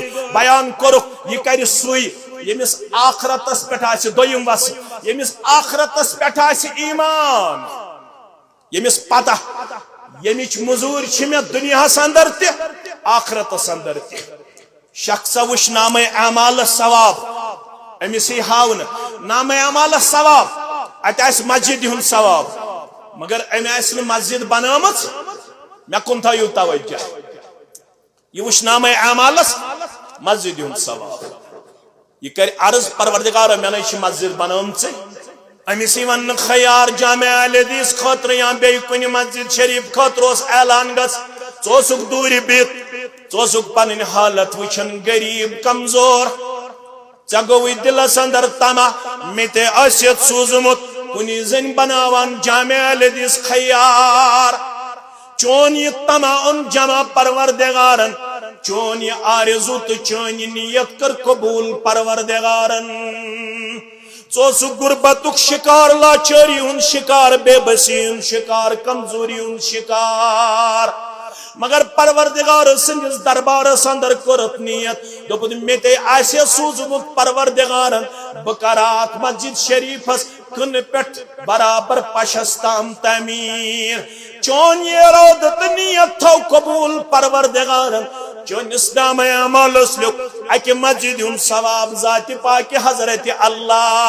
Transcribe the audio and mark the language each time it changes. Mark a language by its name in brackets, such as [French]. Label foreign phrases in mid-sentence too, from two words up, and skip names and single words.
[Kashmiri] بیان کوٚرُکھ یہِ کرِ سُے ییٚمِس آخرتس پٮ۪ٹھ آسہِ دوٚیِم وَسہٕ ییٚمِس آخرتس پٮ۪ٹھ آسہِ ایمان ییٚمِس پتہ ییٚمِچ مٔزوٗرۍ چھِ مےٚ دُنیاہس اندر تہِ آخرتس اندر تہِ شخصا وٕچھ نامے اعمالس ثواب أمِس یی ہاونہٕ نامے اعمالس ثواب اتہِ آسہِ مسجد ہُنٛد ثواب مگر أمۍ آسہِ نہٕ مسجد بنٲومٕژ مےٚ کُن تھٲیِو توجہ یہِ وٕچھ نامے اعمالس مسجد ہُنٛد ثواب یہ کر عرض پروردگار [Urdu] میں نے مسجد [Kashmiri] بنٲمژے أمِس یی وننہٕ خیار جامع الحدیث خٲطرٕ یا بیٚیہِ کُنہِ مسجد شریف خٲطرٕ اوس اعلان گژھ ژٕ اوسُکھ دوٗرِ بِہِتھ ژٕ اوسُکھ پنٕنۍ حالت وٕچھان غریٖب کمزور ژےٚ گوٚوُے دلس اندر طمع مےٚ تہِ آسہِ یتھ سوٗزمُت کُنہِ زٔنۍ بناوان جامع الحدیث خیار چون یہ طمع اوٚن جمع پروردگارن چون یہ آرزو تو چون نیت کر قبول پروردگارن ژٕ غربتُک شکار لاچٲری ہُنٛد شکار بے بسی ہُنٛد شکار کمزوری ہُنٛد شکار مگر پروردگار سٕنٛدِس دربارس اندر کٔرٕتھ نیت دوٚپُن مےٚ تے آسہِ سوٗزمُت پروردگارن بہٕ کرٕ اتھ مسجد شریفس کٕنہٕ پٮ۪ٹھ برابر پشس تام تعمیٖر چون یہ ارادہ تہٕ نیت تھو قبول پروردگارن چونس نام اعمالس لیوٚکھ اکہِ مسجد ہُنٛد ثواب ذاتِ پاکہِ حضرت اللہ